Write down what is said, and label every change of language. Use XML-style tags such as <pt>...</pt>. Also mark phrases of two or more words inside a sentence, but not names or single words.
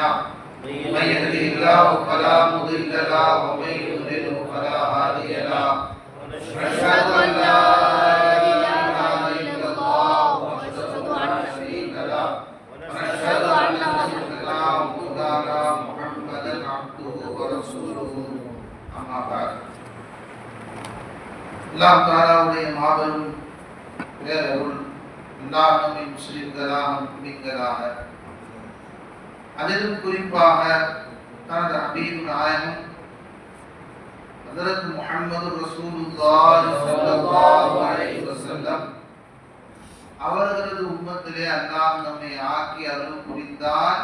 <ar>من يهده الله فلا مضل له ومن يضلل فلا هادي له. ونشهد أن لا إله إلا الله وحده لا شريك له ونشهد أن سيدنا ومولانا محمدا عبده ورسوله. أما بعد.</ar> <ta>அல்லாஹ் தஆலாவுடைய மாபெரும் பேரருள் எல்லாருமே முஸ்லிம்களாக முஸ்லிம்களாக அதிலும் குறிப்பாக தனது ஹபீப் நாயகம் ஹஜ்ரத் முஹம்மது</ta> <ar>رسول الله صلى الله عليه وسلم</ar> <ta>அவர்களது உம்மத்திலே அல்லாஹ் நம்மை ஆக்கி அருள் புரிந்தான்.</ta>